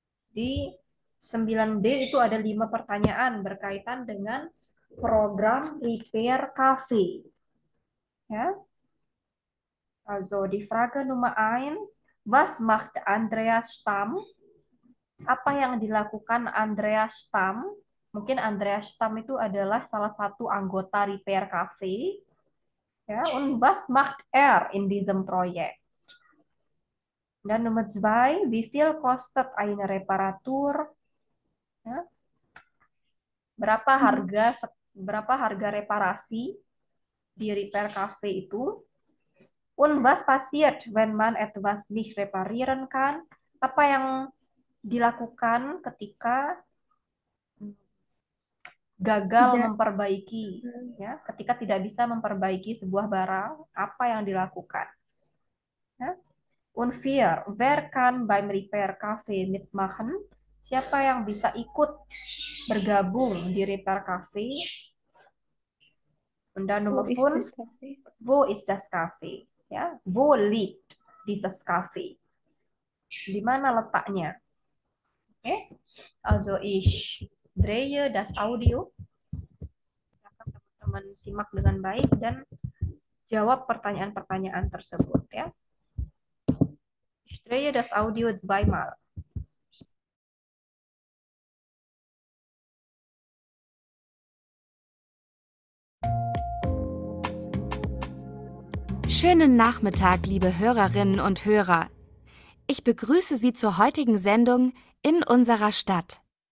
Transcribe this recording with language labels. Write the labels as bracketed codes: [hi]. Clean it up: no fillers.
[id] Di 9D itu ada 5 pertanyaan berkaitan dengan program Repair Cafe. [de] Ja? Also die Frage Nummer 1, was macht Andreas Stamm? [id] Apa yang dilakukan Andreas Stamm? Mungkin Andreas Stamm itu adalah salah satu anggota Repair Cafe. [de] Ja, und was macht in diesem Projekt? Dan Nummer 2, wie viel kostet eine Reparatur? Ja? [id] Berapa harga reparasi di Repair Cafe itu? [de] Und was passiert, wenn man etwas nicht reparieren kann? [id] Apa yang dilakukan ketika gagal memperbaiki, ya? Ketika tidak bisa memperbaiki sebuah barang, apa yang dilakukan? Ya? [de] Und wer kann beim Repair Cafe mitmachen? [id] Siapa yang bisa ikut bergabung di Repair Cafe? [de] Und dann Nummer 5, wo ist das Cafe? Ya, wo liegt dieses Cafe? [id] Di mana letaknya? [de] Oke, also ich drehe das Audio. [id] Teman-teman simak dengan baik dan jawab pertanyaan-pertanyaan tersebut ya. [de] Ich drehe das Audio zweimal. Schönen Nachmittag, liebe Hörerinnen und Hörer. Ich begrüße Sie zur heutigen Sendung in unserer Stadt.